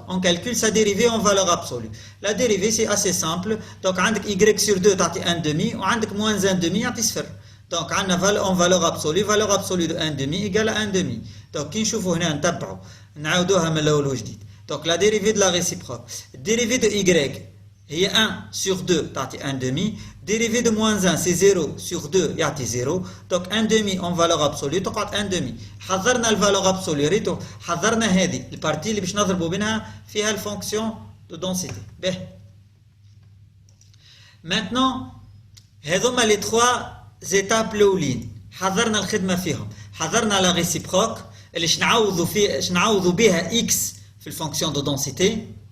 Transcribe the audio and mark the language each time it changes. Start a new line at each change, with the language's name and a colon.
French: On calcule sa dérivée en valeur absolue. La dérivée c'est assez simple. Donc
Arabic: عندك
French: y sur 2
Arabic: تعطي
French: 1 demi
Arabic: وعندك
French: moins 1 demi
Arabic: يعطي صفر.
French: Donc
Arabic: عندنا
French: en valeur absolue de 1 demi égale à 1 demi.
Arabic: Donc كي نشوفوا هنا نتبعوا نعاودوها من الاول وجديد.
French: Donc la dérivée de la réciproque. Dérivée de y
Arabic: هي 1
French: sur 2
Arabic: تعطي
French: 1 demi. Dérivée de moins 1 c'est 0 sur 2
Arabic: يعطي
French: 0. Donc 1 demi en valeur absolue
Arabic: تقعد
French: 1 demi.
Arabic: حضرنا الفالور absolue ريتو حضرنا هذه البارتي اللي باش نضربوا منها فيها الفونكسيون دو دونسيتي. به
French: maintenant
Arabic: هذوما لي 3 زيتاب الاولين حضرنا الخدمه فيهم. حضرنا لا ريسيبروك اللي نعوضوا بها اكس في الفونكسيون دو دونسيتي.